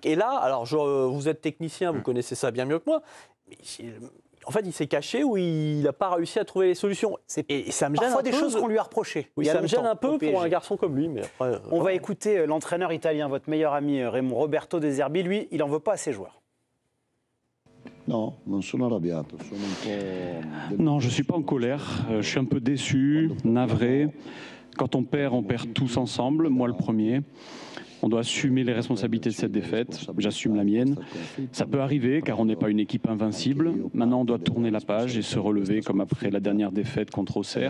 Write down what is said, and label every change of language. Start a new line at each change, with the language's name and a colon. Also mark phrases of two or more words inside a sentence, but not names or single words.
French: Et là, alors vous êtes technicien, vous connaissez ça bien mieux que moi, mais en fait, il s'est caché ou il n'a pas réussi à trouver les solutions. Et ça me gêne parfois un peu. des choses qu'on lui a reprochées. Oui, ça me gêne un peu pour un garçon comme lui. Mais après, on va écouter l'entraîneur italien, votre meilleur ami Roberto De Zerbi. Lui, il n'en veut pas à ses joueurs.
Italian: Non, non sono arrabbiato, sono un po'...
French: Non, je ne suis pas en colère, je suis un peu déçu, navré. Quand on perd tous ensemble, moi le premier. On doit assumer les responsabilités de cette défaite, j'assume la mienne. Ça peut arriver car on n'est pas une équipe invincible. Maintenant on doit tourner la page et se relever comme après la dernière défaite contre Auxerre.